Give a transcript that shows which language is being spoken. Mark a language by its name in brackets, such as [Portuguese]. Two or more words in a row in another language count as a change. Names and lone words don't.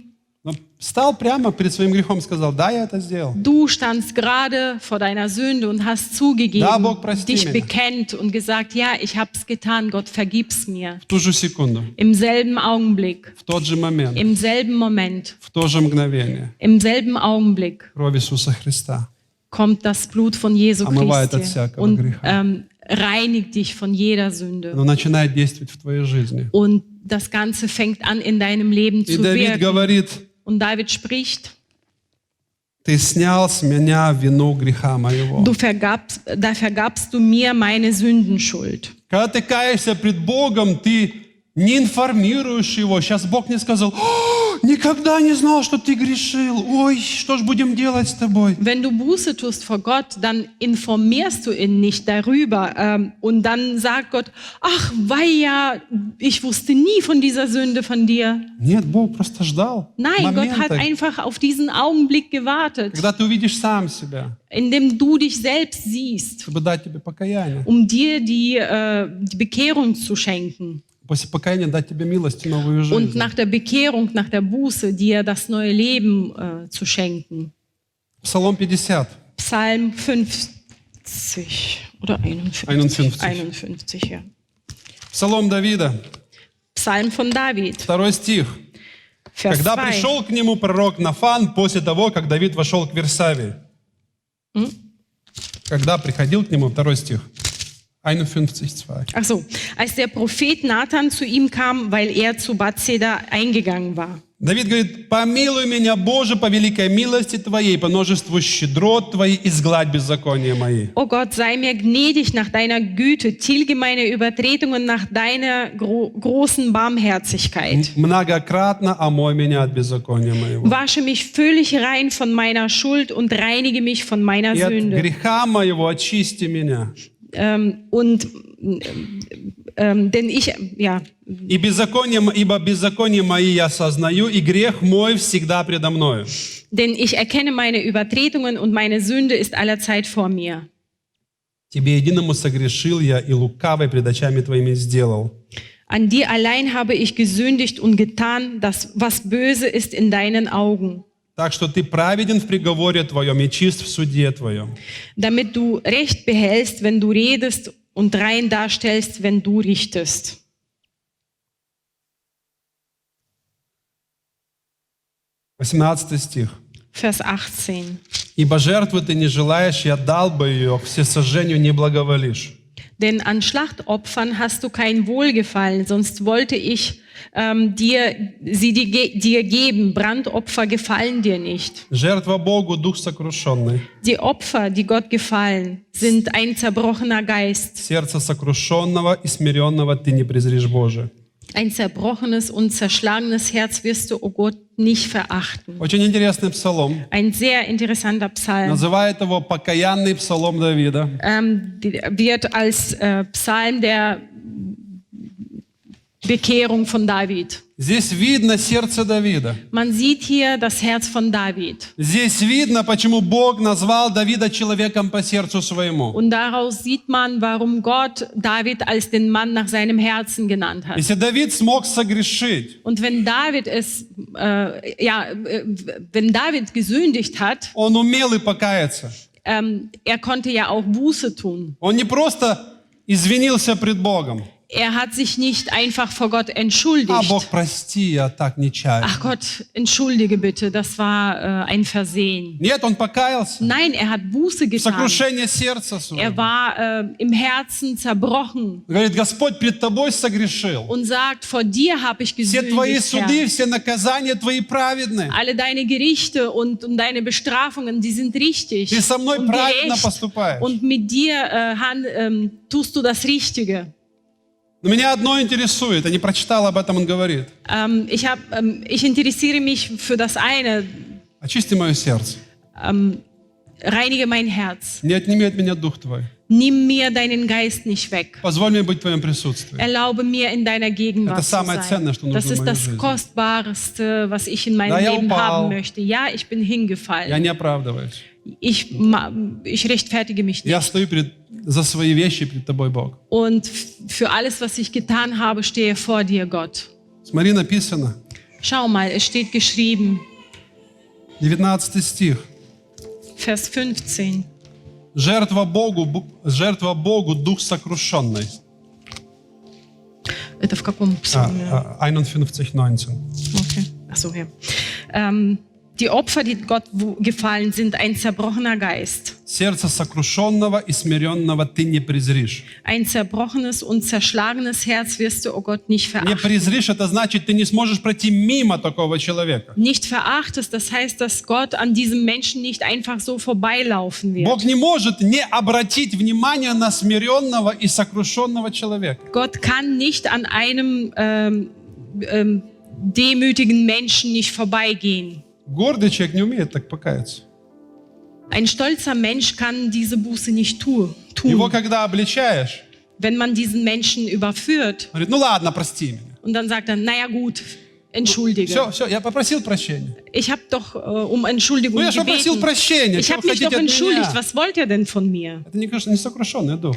[Russian] Но встал прямо перед своим грехом и сказал, да, я это сделал. [German] Du standst gerade vor deiner Sünde und hast zugegeben, [Russian] Да, Бог, прости [German] dich [Russian] меня. [German] bekennt und gesagt, ja, ich hab's getan, Gott, vergib's mir. [Russian] В ту же секунду, [German] Im selben Augenblick, [Russian] в тот же момент, [German] im selben Moment, [Russian] в то же мгновение [German] im selben Augenblick [Russian] кровь Иисуса Христа [German] kommt das Blut von Jesu [Russian] омывает от [German] Christi [Russian] всякого [German] und [Russian] греха. [German] reinigt dich von jeder Sünde. [Russian] Оно начинает действовать в твоей жизни. [German] Und das Ganze fängt an, in deinem Leben [Russian] И [German] zu [Russian] Давид [German] wirken. [Russian] говорит, [German] Und David spricht, [Russian] ты снял с меня вину греха моего. [German] da vergabst du mir meine Sündenschuld. [Russian] Когда ты каешься пред Богом, ты не информируешь Его. Сейчас Бог мне сказал, никогда не знал, что ты грешил. Ой, что ж будем делать с тобой? [German] Wenn du Buße tust vor Gott, dann informierst du ihn nicht darüber. Und dann sagt Gott, ach, weia, ich wusste nie von dieser Sünde von dir. [Russian] Нет, Бог просто ждал [German] Nein, Gott hat [Russian] момента, [German] einfach auf diesen Augenblick gewartet, [Russian] когда ты увидишь сам себя, [German] in dem du dich selbst siehst, [Russian] чтобы дать тебе покаяние. [German] dir die Bekehrung zu schenken. [Russian] После покаяния дать тебе милость и новую [German] Und [Russian] жизнь. [German] nach der Bekehrung, nach der Buße, dir das neue Leben zu schenken. Psalm 50. Psalm 50 oder 51. 51. 51, ja. [Russian] Псалом Давида, [German] Psalm von David, [Russian] 2 стих. [German] Vers [Russian] Когда [German] 2. [Russian] пришел к нему пророк Нафан после того, как Давид вошел к Версавии. Когда приходил к нему, 2 стих. [German] 51,2. Ach so, als der Prophet Nathan zu ihm kam, weil er zu Bathseba eingegangen war. [Russian] Давид говорит, помилуй меня, Боже, по великой милости Твоей, по множеству щедрот Твоей, изгладь беззакония мои. [German] O Gott, sei mir gnädig nach deiner Güte, tilge meine Übertretungen nach deiner großen Barmherzigkeit. [Russian] Многократно омой меня от беззакония моего. [German] Wasche mich völlig rein von meiner Schuld und reinige mich von meiner [Russian] И от [German] Sünde. [Russian] греха моего очисти меня. [German] Denn ich, ja, [Russian] Ибо беззаконие мои я сознаю, и грех мой всегда предо мною. [German] denn ich erkenne meine Übertretungen und meine Sünde ist allerzeit vor mir. [Russian] Тебе единому согрешил я, и лукавой пред очами Твоими сделал. [German] An dir allein habe ich gesündigt und getan, das, was böse ist in deinen Augen, [Russian] Так что Ты праведен в приговоре Твоем и чист в суде Твоем. [German] damit du Recht behältst, wenn du redest und rein darstellst, wenn du richtest. [Russian] Стих. [German] Vers 18. [Russian] Ибо жертвы Ты не желаешь, я дал бы ее, всесожжению не благоволишь. [German] Denn an Schlachtopfern hast du kein Wohlgefallen, sonst wollte ich dir geben. Brandopfer gefallen dir nicht. [Russian] Жертва Богу, дух сокрушенный. [German] Die Opfer, die Gott gefallen, sind ein zerbrochener Geist. [Russian] Сердце сокрушенного и смиренного ты не презришь, Боже. [German] Ein zerbrochenes und zerschlagenes Herz wirst du, o Gott, nicht verachten. [Russian] Очень интересный псалом. [German] Ein sehr interessanter Psalm. [Russian] Называют его покаянный псалом Давида. [German] Wird als Psalm der Bekehrung von David. [Russian] Здесь видно сердце Давида. [German] Man sieht hier das Herz von David. [Russian] Здесь видно, почему Бог назвал Давида человеком по сердцу своему. [German] Und daraus sieht man, warum Gott David als den Mann nach seinem Herzen genannt hat. [Russian] Если Давид смог согрешить, [German] Und wenn David wenn David gesündigt hat, [Russian] он умел и покаяться. [German] er konnte ja auch Buße tun. [Russian] Он не просто извинился пред Богом. [German] Er hat sich nicht einfach vor Gott entschuldigt. [Russian] Бог, прости, я так нечаянно. [German] Ach Gott, entschuldige bitte, das war ein Versehen. [Russian] Нет, он покаялся. [German] Nein, er hat Buße getan. [Russian] Сокрушение сердца [German] Er [Russian] своего. [German] war im Herzen zerbrochen [Russian] Говорит, Господь пред тобой согрешил. [German] und sagt, vor dir habe ich [Russian] Все твои [German] gesündigt, Herr. [Russian] суды, все наказания твои праведны. [German] Alle deine Gerichte und deine Bestrafungen, die sind richtig [Russian] Ты со мной [German] und [Russian] правильно [German] gerecht. [Russian] поступаешь. [German] Und mit dir tust du das Richtige. [Russian] Но меня одно интересует, я не прочитал об этом, он говорит. [German] Ich interessiere mich für das eine. [Russian] Очисти мое сердце. [German] Reinige mein Herz. [Russian] Не отними от меня дух твой. [German] Nimm mir deinen Geist nicht weg. [Russian] Позволь мне быть в твоем присутствии. [German] Erlaube mir, in deiner Gegenwart [Russian] Это [German] zu [Russian] самое ценное, что [German] sein. [Russian] нужно [German] Das [Russian] в [German] ist [Russian] моей [German] das [Russian] жизни. [German] Kostbarste, was ich in meinem [Russian] Да, я [German] Leben [Russian] упал. [German] haben möchte. Ja, ich bin [Russian] Я [German] hingefallen. [Russian] не оправдываюсь. [German] Ich rechtfertige mich nicht. [Russian] Я стою за свои вещи перед тобой, Бог. [German] Und für alles, was ich getan habe, stehe vor dir, Gott. [Russian] Смотри, написано, [German] Schau mal, es steht geschrieben, [Russian] 19 стих. [German] Vers 15. [Russian] Жертва Богу дух сокрушенный. Это в каком псалме? [German] 51,19. Okay. Ach so, ja. Die Opfer, die Gott gefallen, sind ein zerbrochener Geist. [Russian] Сердце сокрушенного и смиренного ты не презришь. [German] Ein zerbrochenes und zerschlagenes Herz wirst du, oh Gott, nicht [Russian] Не [German] verachten. [Russian] презришь, это значит, ты не сможешь пройти мимо такого человека. [German] Nicht verachtest, das heißt, dass Gott an diesem Menschen nicht einfach so vorbeilaufen wird. [Russian] Бог не может не обратить внимание на смиренного и сокрушенного человека. [German] Gott kann nicht an einem demütigen Menschen nicht vorbeigehen. [Russian] Гордый человек не умеет так покаяться. [German] Ein stolzer Mensch kann diese Buße nicht tun. [Russian] Его когда обличаешь, [German] Wenn man diesen Menschen überführt [Russian] говорит, ну ладно, прости меня. [German] und dann sagt er, naja gut, entschuldige. [Russian] Все, я попросил прощения. [German] Ich habe doch um Entschuldigung [Russian] Ну я же попросил [German] gebeten. [Russian] прощения. [German] Ich [Russian] Что [German] habe [Russian] вы [German] mich [Russian] хотите [German] doch [Russian] от [German] entschuldigt. [Russian] меня? [German] Was wollt ihr denn von mir? [Russian] Это не сокрушенный дух.